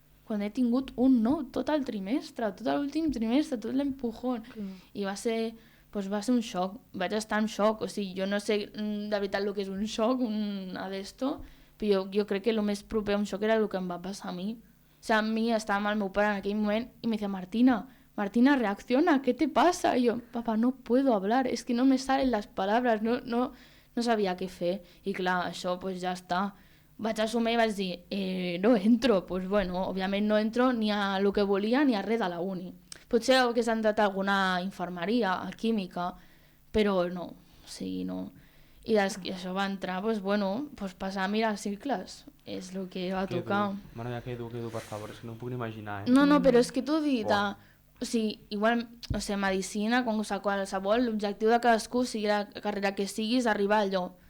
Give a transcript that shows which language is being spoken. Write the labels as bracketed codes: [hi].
[ca] Quan he tingut un 9 tot el trimestre, tot l'últim trimestre, tot l'empujón. I va ser un xoc, vaig estar en xoc, o sigui, jo no sé de veritat el que és un xoc, una d'esto, però jo crec que el més proper a un xoc era el que em va passar a mi. O sigui, a mi estava amb el meu pare en aquell moment i [es] me decía, [ca] Martina, [es] Martina, reacciona, ¿qué te pasa? Y yo, papá, no puedo hablar, es que no me salen las palabras, [ca] no sabia què fer. I clar, això pues ja està. Vaig assumir i vaig dir, no entro. Pues bueno, òbviament no entro ni a lo que volia ni a res de la uni. Potser hagués entrat a alguna infermeria, a química, però no, o sigui, no. I això va entrar, pues bueno, pues passar a mirar cicles, és el que va tocar. Mare meva, que dur, per favor, és que no ho puc ni imaginar, No, però és que t'ho he dit, o sigui, igual, o sigui, medicina, qualsevol, l'objectiu de cadascú, sigui la carrera que siguis, arribar a allò.